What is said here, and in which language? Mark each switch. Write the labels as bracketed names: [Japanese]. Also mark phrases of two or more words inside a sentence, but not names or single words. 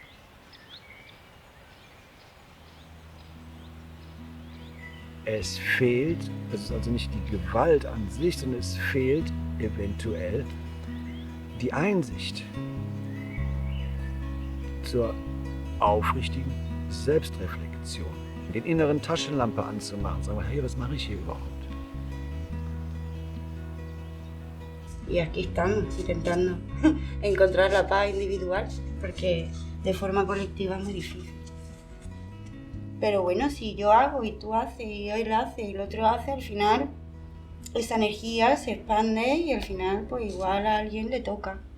[German] Es fehlt, es ist also nicht die Gewalt an sich, sondern es fehlt eventuell die Einsicht zur aufrichtigen Selbstreflexion, den inneren Taschenlampe anzumachen, sagen wir, hey, was mache ich hier überhaupt? [Spanish] Y aquí estamos intentando encontrar la paz individual, porque de forma colectiva es muy difícil. Pero bueno, si yo hago y tú haces y él hace y el otro hace, al final esa energía se expande y al final pues igual a alguien le toca.